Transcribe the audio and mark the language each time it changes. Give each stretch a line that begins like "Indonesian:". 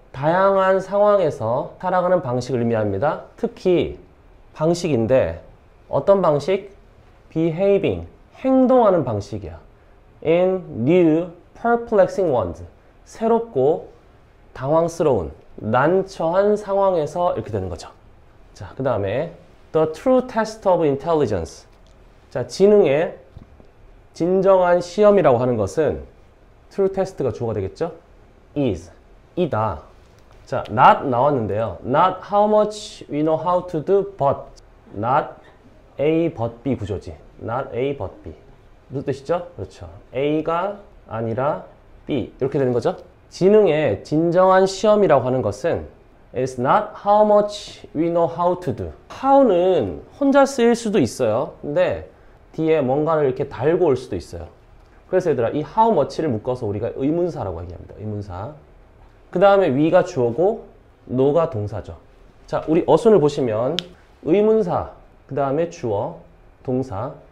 Korean: 다양한 상황에서 살아가는 방식을 의미합니다. 특히 방식인데 어떤 방식? behaving, 행동하는 방식이야.
English: in new perplexing ones,
Korean: 새롭고 당황스러운, 난처한 상황에서 이렇게 되는 거죠.
English: 자,
Korean: 그 다음에
English: the true test of intelligence.
Korean: 자, 지능의 진정한 시험이라고 하는 것은 true test가 주어가 되겠죠? is, 이다. 자, not 나왔는데요.
English: not how much we know how to do, but not A, but B
Korean: 구조지.
English: not A, but B.
Korean: 무슨 뜻이죠? 그렇죠. A가 아니라 B. 이렇게 되는 거죠. 지능의 진정한 시험이라고 하는 것은
English: is not how much we know how to do.
Korean: how는 혼자 쓰일 수도 있어요. 근데 뒤에 뭔가를 이렇게 달고 올 수도 있어요. 그래서 얘들아, 이 how much를 묶어서 우리가 의문사라고 얘기합니다. 의문사. 그 다음에 we가 주어고 know가 동사죠. 자, 우리 어순을 보시면 의문사, 그 다음에 주어, 동사.